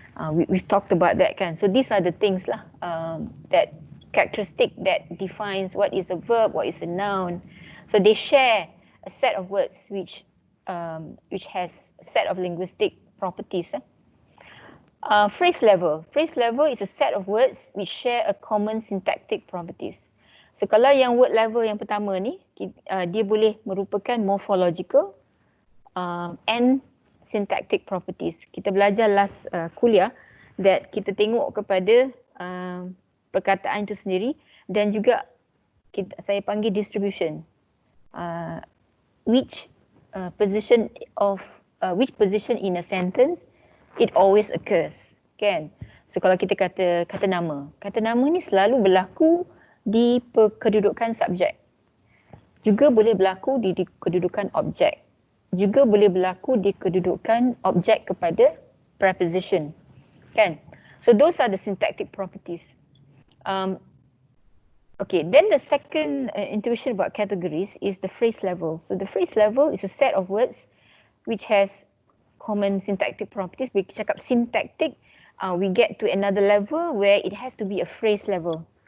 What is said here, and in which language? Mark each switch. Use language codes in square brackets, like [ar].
[en] We've talked about that kan. So these are the things lah, that characteristic that defines what is a verb, what is a noun. So they share a set of words which has a set of linguistic properties. Phrase level is a set of words which share a common syntactic properties. [ms] So kalau yang word level yang pertama ni, dia boleh merupakan [en] morphological and syntactic properties. [ms] Kita belajar last kuliah that kita tengok kepada perkataan itu sendiri dan juga saya panggil distribution. [en] Which position in a sentence it always occurs, kan? [ms] So kalau kita kata nama ni selalu berlaku di kedudukan subjek. Juga boleh berlaku di kedudukan objek. Juga boleh berlaku di kedudukan objek kepada preposition. Kan? [en] So those are the syntactic properties. Okay, then the second intuition about categories is the phrase level. So the phrase level is a set of words which has common syntactic properties. Bila kita cakap syntactic, we get to another level where it has to be a phrase level.